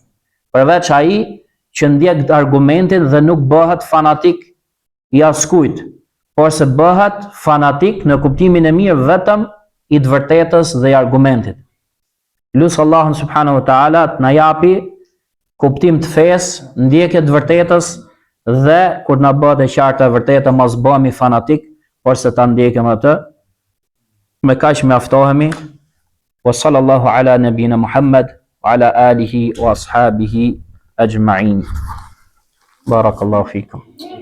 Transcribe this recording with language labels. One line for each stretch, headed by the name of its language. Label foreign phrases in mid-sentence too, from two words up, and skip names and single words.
Albanian: Përveç ai që ndjek argumentin dhe nuk bëhet fanatik i askujt, por se bëhet fanatik në kuptimin e mirë vetëm i të vërtetës dhe i argumentit. Lusë Allahun
Arabic: سبحانه وتعالى
Albanian: të na japi kuptim të fesë, ndjekje të vërtetës dhe kur na bëhet e qartë e vërteta mos bëhemi fanatik, por se ta ndjekim atë. Me kaq mjaftohemi.
Arabic: وصلى الله على نبينا محمد وعلى آله وأصحابه أجمعين. بارك الله فيكم.